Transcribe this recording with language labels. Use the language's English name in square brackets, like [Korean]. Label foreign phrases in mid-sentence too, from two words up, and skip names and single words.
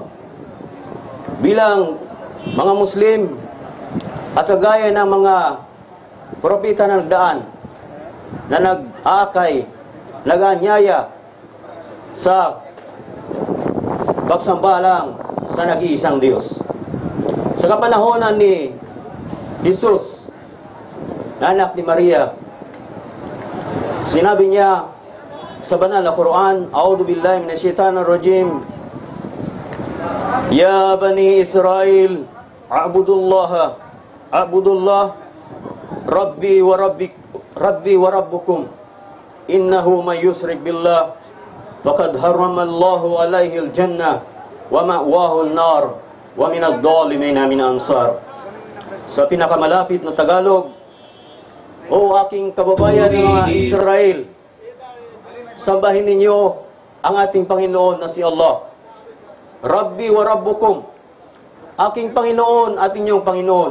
[Filipino] Bilang mga Muslim at kagaya ng mga propeta na nagdaan na nag-aakay, nag-anyaya sa pagsamba lang sa nag-iisang Diyos. Sa kapanahonan ni Jesus, na anak ni Maria, sinabi niya sa banal na Quran, [Arabic] أعوذ بالله من الشيطان الرجيم, يا بني إسرائيل اعبدوا الله ربي وربكم إنه من يشرك بالله فقد حرم الله عليه الجنة ومأواه النار ومن الظالمين من أنصار. [Filipino] Sa pinakamalapit na Tagalog, o aking kababayan ng mga Israel, sambahin ninyo ang ating Panginoon na si Allah. [Arabic] ربي وربكم, [Filipino] aking Panginoon at inyong Panginoon.